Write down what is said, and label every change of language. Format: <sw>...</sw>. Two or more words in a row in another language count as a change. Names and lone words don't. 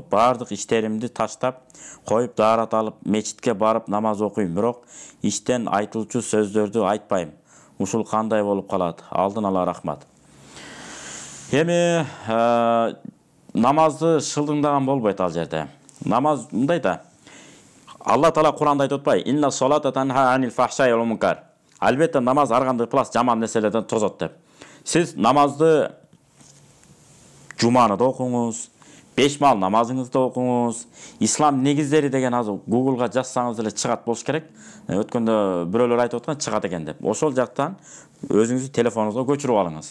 <ky>Бардык иштеримди таштап коюп даарат алып мечитке барып намаз окуйм, бирок иштен айтылчу сөздөрдү айтпайм. Ушул кандай болуп калат? Алдын ала рахмат. Эми намазды шылдыңдаган болбойт ал жерде. Намаз мындай да. Алла Таала Куранда айтып атпайбы?</ky> <ar>إن الصلاة تنهى عن الفحشاء والمنكر.</ar> <ky>Албетте намаз ар кандай плас жаман нерселерден тозот деп. Сиз намазды жуманы да окуңуз, 5 мал намазыңызды окуңуз. Ислам негиздери деген азыр Google'га жазсаңыз деле чыгат болуш керек. Өткөндө бирөөлөр айтып аткан чыгат экен деп. Ошол жактан өзүңүздүн телефонуңузга көчүрүп алыңыз.</ky>